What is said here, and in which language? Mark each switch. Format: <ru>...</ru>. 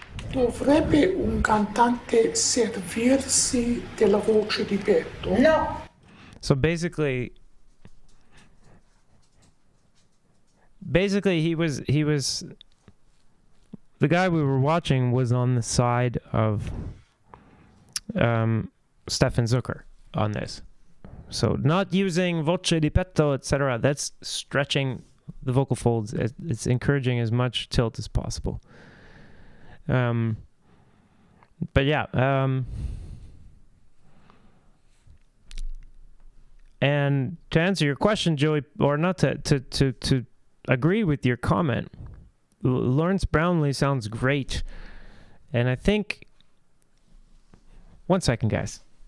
<it>Dovrebbe un cantante servirsi della voce di petto? No.</it> <en>So basically he was the guy we were watching was on the side of Stefan Zucker on this. So not using voce di petto, etc. That's stretching the vocal folds. It's encouraging as much tilt as possible. But yeah, and to answer your question, Joey, or not to agree with your comment, Lawrence Brownlee sounds great, and I think. One second, guys.</en>